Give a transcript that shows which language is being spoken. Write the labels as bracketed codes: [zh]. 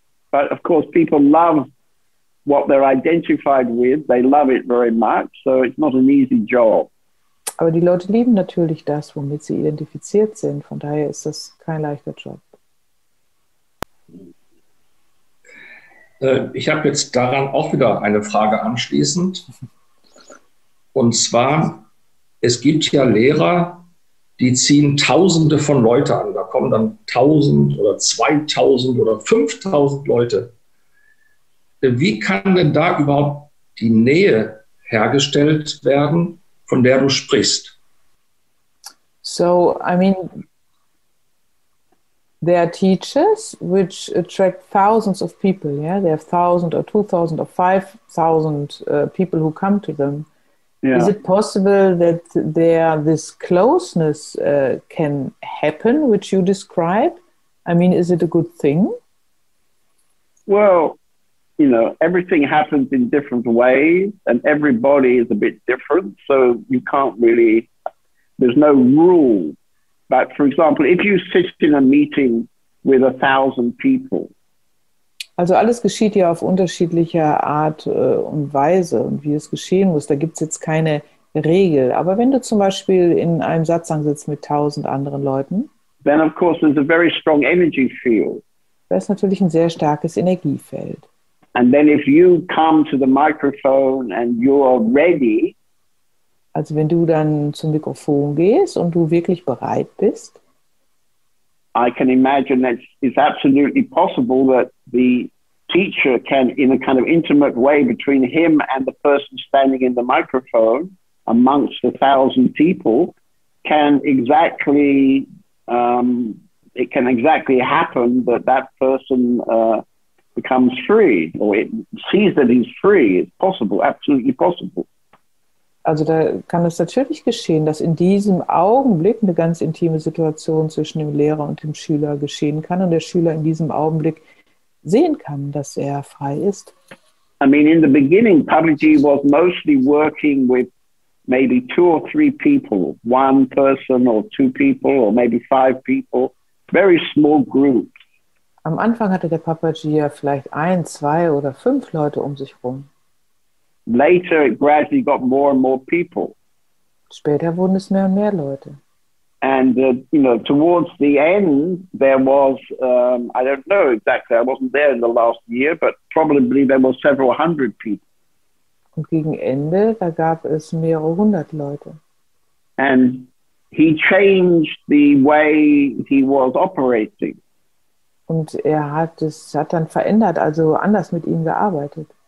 [en] But of course, people love what they're identified with. They love it very much, so it's not an easy job. [de] Aber die Leute lieben natürlich das, womit sie identifiziert sind. Von daher ist das kein leichter Job. Ich habe jetzt daran auch wieder eine Frage anschließend. Und zwar, es gibt ja Lehrer, die ziehen Tausende von Leute an. Da kommen dann 1000 oder 2000 oder 5000 Leute. Wie kann denn da überhaupt die Nähe hergestellt werden, von der du sprichst? [en] So, I mean, there are teachers which attract thousands of people, yeah? There are 1,000 or 2,000 or 5,000 people who come to them. Yeah. Is it possible that this closeness can happen, which you describe? I mean, is it a good thing? Well, you know, everything happens in different ways and everybody is a bit different. So you can't really, there's no rule. But for example, if you sit in a meeting with 1,000 people. [de] Also alles geschieht ja auf unterschiedlicher Art und Weise und wie es geschehen muss. Da gibt es jetzt keine Regel. Aber wenn du zum Beispiel in einem Satsang sitzt mit 1000 anderen Leuten, [en] then of course there's a very strong energy field. [de] Da ist natürlich ein sehr starkes Energiefeld. [en] And then if you come to the microphone and you're ready, [de] also wenn du dann zum Mikrofon gehst und du wirklich bereit bist, [en] I can imagine that it's absolutely possible that the teacher can, in a kind of intimate way between him and the person standing in the microphone amongst 1,000 people, can exactly, it can exactly happen that that person becomes free, or it sees that he's free. It's possible, absolutely possible. [de] Also da kann es natürlich geschehen, dass in diesem Augenblick eine ganz intime Situation zwischen dem Lehrer und dem Schüler geschehen kann und der Schüler in diesem Augenblick sehen kann, dass er frei ist. [en] I mean, in the beginning, Papaji was mostly working with maybe 2 or 3 people, 1 person or 2 people or maybe 5 people, very small groups. [de] Am Anfang hatte der Papaji ja vielleicht 1, 2 oder 5 Leute um sich rum. [en] Later, it gradually got more and more people. [de] Später wurden es mehr und mehr Leute. [en] And, you know, towards the end, there was, I don't know exactly, I wasn't there in the last year, but probably there were several hundred people. [de] Und gegen Ende, da gab es mehrere 100 Leute. [en] And he changed the way he was operating. [de] Und er hat dann verändert, also anders mit ihnen gearbeitet.